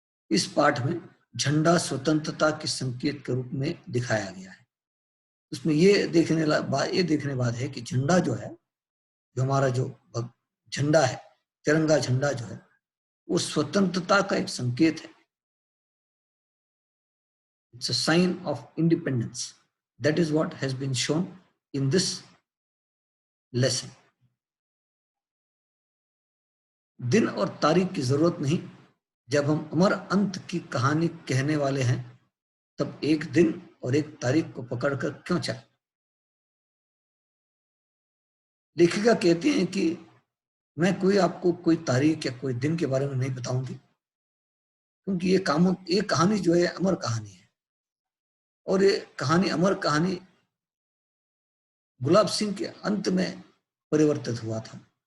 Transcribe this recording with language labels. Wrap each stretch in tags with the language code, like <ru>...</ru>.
<hi>इस पाठ में झंडा स्वतंत्रता के संकेत के रूप में दिखाया गया है। उसमें ये देखने बाद है कि झंडा जो है, जो हमारा जो झंडा है, तिरंगा झंडा जो है, वो स्वतंत्रता का एक संकेत है।</hi> <en>It's a sign of independence. That is what has been shown in this lesson.</en> <hi>दिन और तारीख की जरूरत नहीं, जब हम अमर अंत की कहानी कहने वाले हैं तब एक दिन और एक तारीख को पकड़कर क्यों चले। लेखिका कहती हैं कि मैं आपको कोई तारीख या कोई दिन के बारे में नहीं बताऊंगी, क्योंकि ये कहानी जो है अमर कहानी है, और ये कहानी अमर कहानी गुलाब सिंह के अंत में परिवर्तित हुआ था।</hi>